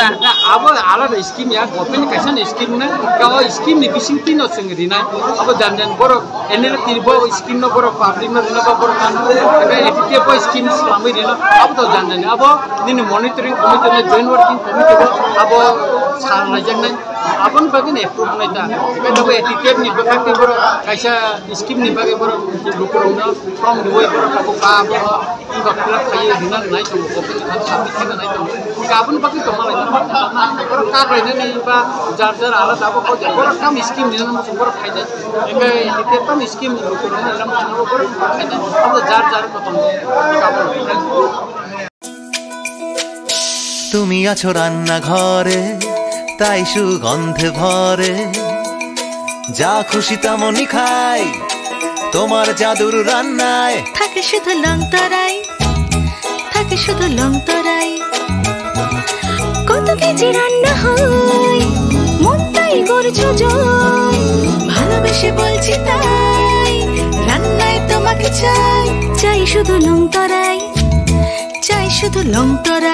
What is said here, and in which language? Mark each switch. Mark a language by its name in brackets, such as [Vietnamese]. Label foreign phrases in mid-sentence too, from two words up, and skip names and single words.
[Kok Borok] abo alada scheme ya government kaisan scheme na ka o scheme ni bising tino sengri na abo janjan borok enel tirbo scheme no borok public na na borok kan ka ATTF bo scheme slamai dino abo to janjan abo nini [English] monitoring committee [Kok Borok] na [English] joint working committee [Kok Borok] bo abo sal na jangan abon bagin approve nai ta ka do ATTF ni bakati borok kaisa scheme ni bagai borok lukurong na [English] from the way [Kok Borok] borok ka ba ko kala khaye dinan nai to ko kan sabi kana nai to ka abon bagi to malai na borok ka raine ni ba jar jar ala ta ko borok kam scheme ni na borok khaide enga ATTF tam scheme lukurong na lam na borok khaide abo jar jar ko to ka borok [Bangla] তুমি আছো রান্না ঘরে তাই সুগন্ধে ভরে যা খুশি তেমনই খাই তোমার জাদুর রান্নায় থাকে শুধু লংতরাই থাকে শুধু লংতরাই কত কেজি রান্না হয় মনটা তাই করছো জয় ভালোবেসে বলছি তাই রান্নায় তোমাকে চাই চাই শুধু লং তরাই চাই শুধু লং তরাই